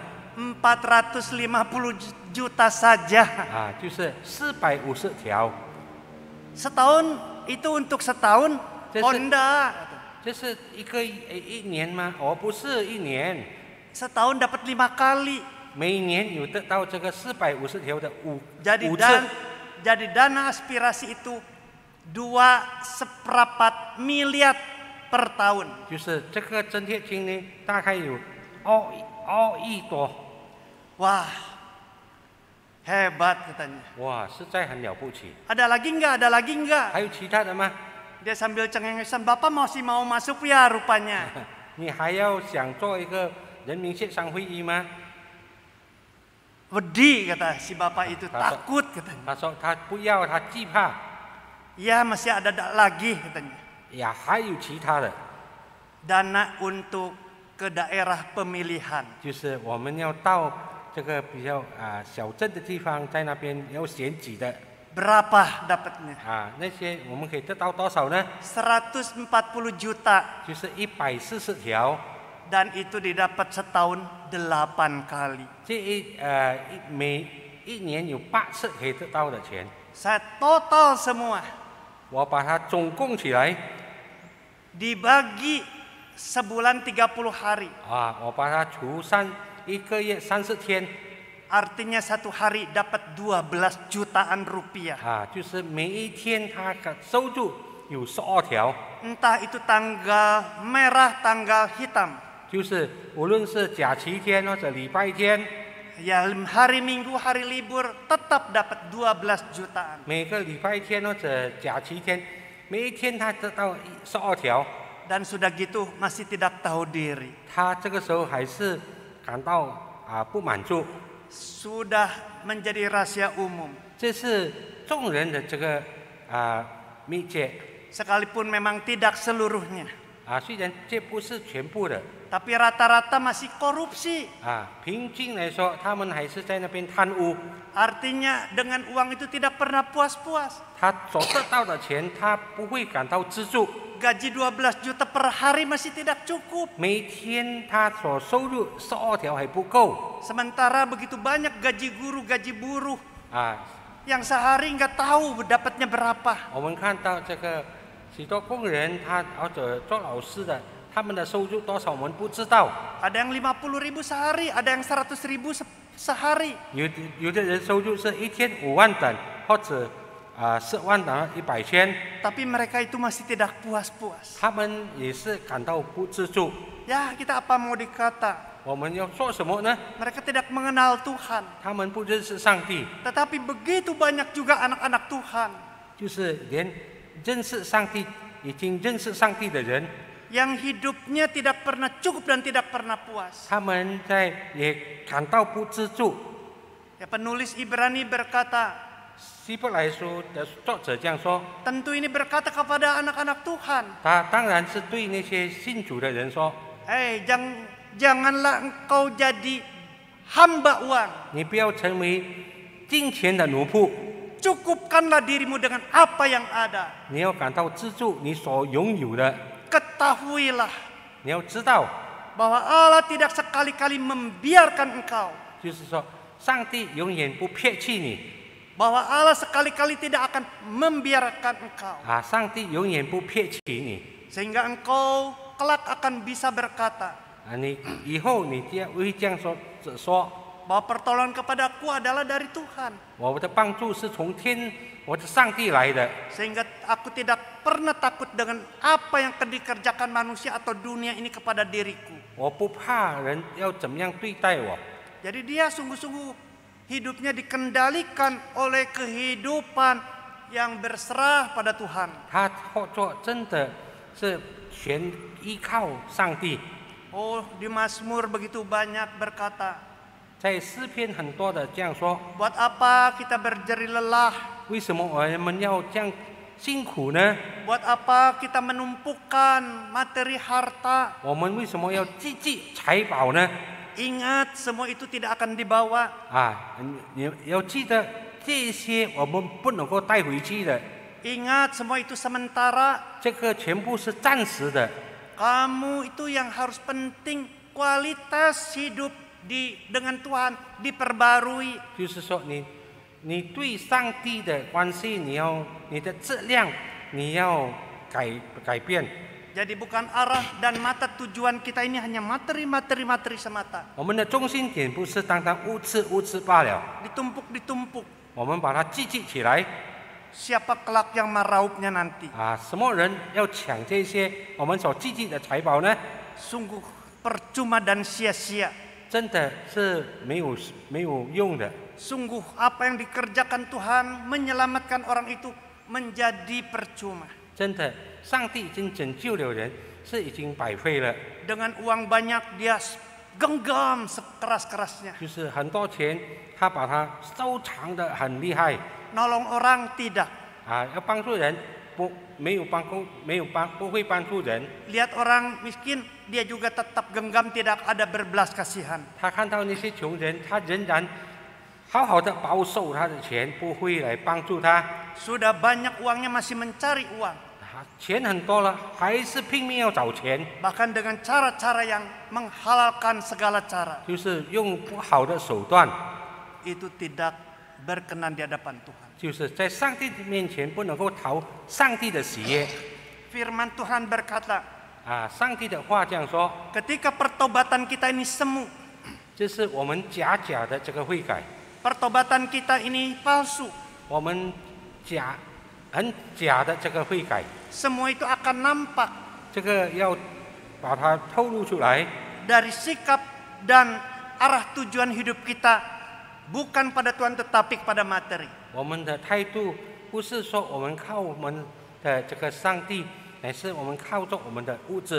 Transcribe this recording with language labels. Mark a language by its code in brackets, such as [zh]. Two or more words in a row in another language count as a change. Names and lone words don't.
[id] 450 juta saja. [zh] 就是450条。 [id] Setahun itu untuk setahun? Oh enggak. [zh] 这是一年吗？不是一年。 [id] Setahun dapat 5 kali. [zh] 每年有得到这个450条的5 次。 [id] Jadi dana aspirasi itu 2,4 miliar per tahun. [zh] 就是这个增贴金呢，大概有2亿多。 [id] Wah, hebat katanya. [zh] 哇，实在很了不起。 [id] Ada lagi enggak? Ada lagi enggak? [zh] 还有其他的吗？ [id] Dia sambil cengengesan, Bapak masih mau masuk ya rupanya. [zh] 你还要想做一个人民协商会议吗？ [id] Wedi kata si bapak itu, takut katanya. [zh] 他说他不要，他惧怕。 [id] Ya masih ada lagi katanya. [zh] 呀，还有其他的。 [id] Dana untuk ke daerah pemilihan. [zh] 就是我们要到这个比较小镇的地方，在那边要选举的。 [id] Berapa dapatnya? [zh] 那些我们可以得到多少呢？ [id] 140 juta. [zh] 就是140条。 [id] Dan itu didapat setahun 8 kali. [zh] 每一年有8次可以得到的钱。 [id] Saya total semua. [zh] 我把它总共起来。 [id] Dibagi sebulan 30 hari. [zh] 我把它除上1个月30天。 [id] Artinya 1 hari dapat 12 jutaan rupiah. [zh] 就是每一天他的收入有12条。 [id] Entah itu tanggal merah, tanggal hitam. [zh] 就是无论是假期天或者礼拜天。 [id] Ya hari Minggu, hari libur tetap dapat 12 jutaan. [zh] 每个礼拜天或者假期天，每一天他得到12条。 [id] Dan sudah gitu masih tidak tahu diri. [zh] 他这个时候还是感到不满足。 [id] Sudah menjadi rahasia umum. [zh] 这是众人的这个秘诀。 [id] Sekalipun memang tidak seluruhnya. [zh] 虽然这不是全部的。 [id] Tapi rata-rata masih korupsi. [zh] 平均来说，他们还是在那边贪污。 [id] Artinya dengan uang itu tidak pernah puas-puas. [zh] 他所得到的钱，他不会感到知足。 [id] Gaji 12 juta per hari masih tidak cukup. [zh] 每天他所收入12条还不够。 [id] Sementara begitu banyak gaji guru, gaji buruh. yang sehari nggak tahu dapatnya berapa. [zh] 我们看到这个许多工人，或者做老师的，他们的收入多少我们不知道。 [id] Ada yang 50.000 sehari, ada yang 100.000 sehari. [zh] 有的人收入是一天5万等，或者10万等100千。 [id] Tapi mereka itu masih tidak puas-puas. [zh] 他们也是感到不知足。 [id] Ya kita apa mau dikata? [zh] 我们要做什么呢？ [id] Mereka tidak mengenal Tuhan. [zh] 他们不认识上帝。 [id] Tetapi begitu banyak juga anak-anak Tuhan. [zh] 就是连认识上帝，已经认识上帝的人， [id] Yang hidupnya tidak pernah cukup dan tidak pernah puas. [zh] 他们也感到不知足。 [id] Ya, penulis Ibrani berkata, [zh] 希伯来书的作者这样说， [id] tentu ini berkata kepada anak-anak Tuhan. [zh] 他当然是对那些信主的人说， [id] Janganlah engkau jadi hamba uang. [zh] 你不要成为金钱的奴仆， [id] Cukupkanlah dirimu dengan apa yang ada. [zh] 你要感到知足你所拥有的， [id] Ketahuilah [zh] 你要知道， [id] bahwa Allah tidak sekali-kali membiarkan engkau, [zh] 就是说，上帝永远不撇弃你 [id] bahwa Allah sekali-kali tidak akan membiarkan engkau, [zh] 啊，上帝永远不撇弃你 [id] sehingga engkau kelak akan bisa berkata [zh] 啊，你以后你这样会这样说， [id] bahwa pertolongan kepadaku adalah dari Tuhan, [zh] 我的帮助是从天，我的上帝来的， [id] sehingga aku tidak pernah takut dengan apa yang akan dikerjakan manusia atau dunia ini kepada diriku. [zh] 我不怕人要怎么样对待我。 [id] Jadi dia sungguh-sungguh hidupnya dikendalikan oleh kehidupan yang berserah pada Tuhan. [zh] 他后做真的是全依靠上帝。 [id] Oh, di Mazmur begitu banyak berkata, [zh] 在诗篇很多的这样说， [id] buat apa kita berjeri lelah? [zh] 为什么我们要这样辛苦呢？ [id] Buat apa kita menumpukan materi harta? [zh] 我们为什么要积聚财宝呢？ [id] Ingat, semua itu tidak akan dibawa. [zh] 啊，你要记得这些我们不能够带回去的， [id] Ingat, semua itu sementara. [zh] 这个全部是暂时的。 [id] Kamu itu yang harus penting, kualitas hidup dengan Tuhan diperbarui. [zh] 就是说你对上帝的关系，你的质量你要改变。 [id] Jadi bukan arah dan mata tujuan kita ini hanya materi semata. [zh] 我们的中心点不是单单物质罢了， [id] Ditumpuk-ditumpuk. [zh] 我们把它积聚起来。 [id] Siapa kelak yang meraupnya nanti? [zh] 啊，什么人要抢这些我们所积聚的财宝呢？ [id] Sungguh percuma dan sia-sia. [zh] 真的是没有用的。 [id] Sungguh apa yang dikerjakan Tuhan menyelamatkan orang itu menjadi percuma. [zh] 真的，上帝已经拯救了人，是已经白费了。 [id] Dengan uang banyak dia genggam sekeras-kerasnya. [zh] 就是很多钱，他把它收藏得很厉害 [id] Nolong orang tidak. [zh] 啊，要帮助人不会帮助人。 [id] Lihat orang miskin, dia juga tetap genggam, tidak ada berbelas kasihan. [zh] 他看到那些穷人，他仍然好好的保守他的钱，不会来帮助他。 [id] Sudah banyak uangnya masih mencari uang. [zh] 钱很多了，还是拼命要找钱， [id] Bahkan dengan cara-cara yang menghalalkan segala cara. [zh] 就是用不好的手段， [id] Itu tidak berkenan di hadapan Tuhan. [zh] 就是在上帝的面前不能够讨上帝的喜悦。 [id] Firman Tuhan berkata, [zh] 啊，上帝的话这样说， [id] ketika pertobatan kita ini semu, [zh] 这是我们假的这个悔改， [id] pertobatan kita ini palsu, [zh] 我们很假的这个悔改， [id] semua itu akan nampak [zh] 这个要把它透露出来。 [id] dari sikap dan arah tujuan hidup kita bukan pada Tuhan tetapi kepada materi. [zh] 我们的态度不是说我们靠我们的这个上帝，乃是我们靠着我们的物质。